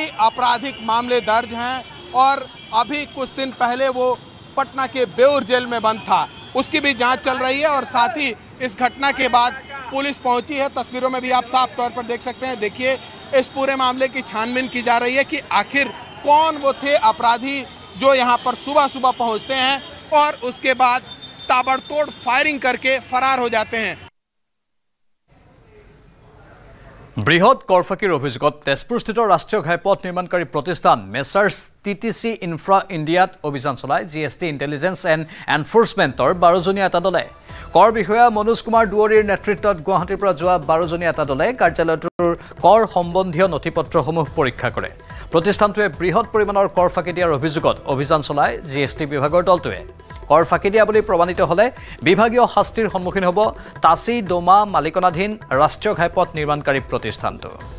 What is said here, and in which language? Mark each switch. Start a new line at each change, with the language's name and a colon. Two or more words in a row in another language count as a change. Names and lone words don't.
Hindi: आपराधिक मामले दर्ज हैं और अभी कुछ दिन पहले वो पटना के बेउर जेल में बंद था उसकी भी जांच चल रही है और साथ ही इस घटना के बाद पुलिस पहुंची है तस्वीरों में भी आप साफ तौर पर देख सकते हैं देखिए इस पूरे मामले की छानबीन की जा रही है कि आखिर कौन वो थे अपराधी जो यहाँ पर सुबह सुबह पहुंचते हैं और उसके बाद ताबड़तोड़ फायरिंग करके फरार हो जाते हैं
Assamese: বৃহৎ কৰফাকিৰ অভিযোগত তেজপুৰস্থিত ৰাষ্ট্ৰীয় ঘাইপথ নিৰ্মাণকাৰী প্ৰতিষ্ঠান মেছাৰ্ছ টিটিচি ইনফ্ৰা ইণ্ডিয়াত অভিযান চলাই জিএছটি ইণ্টেলিজেন্স এণ্ড এনফোৰ্চমেণ্টৰ 12জনীয়া এটা দলে কৰ বিষয়া মনোজ কুমাৰ দুৱৰীৰ নেতৃত্বত গুৱাহাটীৰ পৰা যোৱা 12জনীয়া এটা দলে কাৰ্যালয়টোৰ কৰ সম্বন্ধীয় নথিপত্ৰসমূহ পৰীক্ষা কৰে প্ৰতিষ্ঠানটোৱে বৃহৎ পৰিমাণৰ কৰ ফাঁকি দিয়াৰ অভিযোগত অভিযান চলাই জিএছটি বিভাগৰ দলটোৱে কৰ ফাঁকি দিয়া বুলি প্ৰমাণিত হ'লে বিভাগীয় শাস্তিৰ সন্মুখীন হ'ব তাচি ডোমা মালিকানাধীন ৰাষ্ট্ৰীয় ঘাইপথ নিৰ্মাণকাৰী প্ৰতিষ্ঠানটো।